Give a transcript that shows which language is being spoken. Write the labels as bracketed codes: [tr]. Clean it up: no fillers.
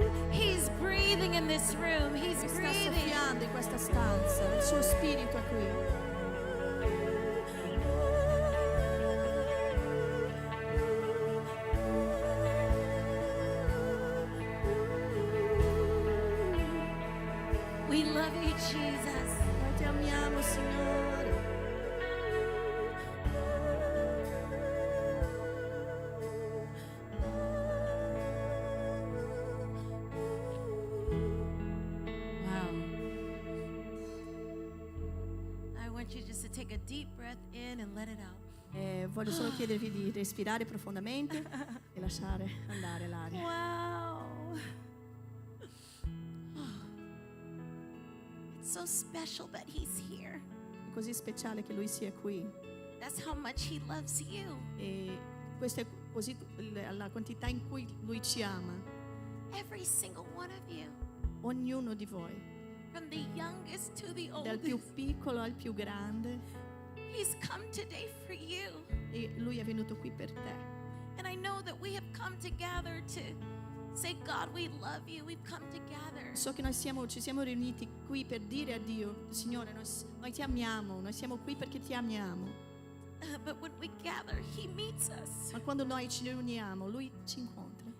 [en] He's breathing in this room. He's [it] Lui sta [en] breathing. [it] soffiando in questa stanza, il suo spirito è qui. [en] We love you, Jesus. [it] Noi ti amiamo, Signore. [en] Wow. I want you just to take a deep breath in and let it out. [it] Voglio solo chiedervi di respirare profondamente e lasciare andare l'aria. [en] Wow. It's so special that He's here. [it] È così speciale che Lui sia qui. [en] That's how much He loves you. [it] E questa è così la quantità in cui Lui ci ama. [en] Every single one of you. [it] Ognuno di voi, [en] From the youngest to the [it] dal più [en] oldest. [it] piccolo al più grande, [en] He's come today for you. [it] e Lui è venuto qui per te. [en] And I know that we have come together to say, God, we love you. We've come together. [it] So che ci siamo riuniti qui per dire a Dio, Signore, noi ti amiamo, noi siamo qui perché ti amiamo. [en] But when we gather, He meets us. [it] Ma quando noi ci riuniamo, Lui ci incontra.